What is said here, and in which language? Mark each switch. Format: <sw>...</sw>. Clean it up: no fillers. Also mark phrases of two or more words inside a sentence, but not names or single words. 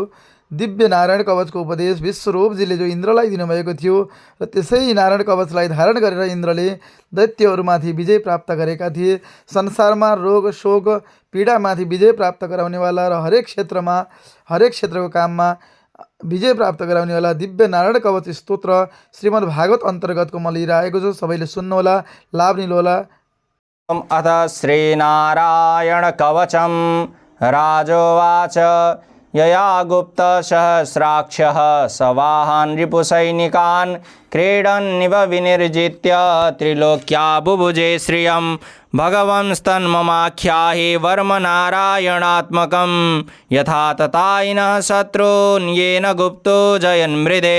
<ne>दिव्य नारायण कवचको उपदेश विश्वरूपजीले जो इन्द्रलाई दिनुभएको थियो र त्यसै नारायण कवचलाई धारण गरेर इन्द्रले दैत्यहरूमाथि विजय प्राप्त गरेका थिए। संसारमा रोग शोक पीडामाथि विजय प्राप्त गराउनेवाला र हरेक क्षेत्रको काममा विजय प्राप्त गराउनेवाला दिव्य नारायण कवच स्तोत्र श्रीमद् भागवत अन्तर्गतको म लिएर आएको छु। सबैले सुन्नुहोला, लाभ लिनुहोला।</ne> <sa>अथ श्रीनारायण कवचम राजोवाच यया गुप्त सहस्राक्षः सवाहन रिपुसैनिकान् क्रीडन्निव विनिर्जित्य त्रिलोक्या बुभुजे श्रियं भगवंस्तन्ममाख्याहि वर्म नारायणात्मकं यथा तथाइनः शत्रून् येन गुप्तो जयन्मृदे।</sa>